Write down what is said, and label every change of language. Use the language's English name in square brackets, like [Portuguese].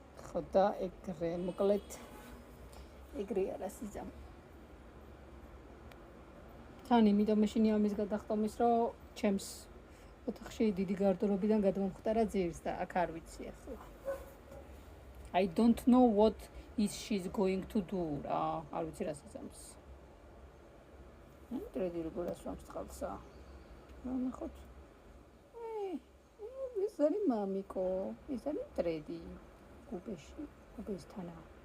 [Georgian] ხოდა ეგრე მოკლედ ეგრე არა სიზამ. თან იმიტომ მეშინი ამის გადახტომის, რომ ჩემს ოთახში დიდი გარდრობიდან გადმომხტარა ძირს და აქ არ ვიცი ახლა. [English] I don't know what is she's going to do. [Georgian] არ ვიცი რა სიზამს. მტრედი როგორ ასვამს წყალსა. ნახოთ. ეს არის მამიკო, ეს არის მტრედი. კუბესთანა.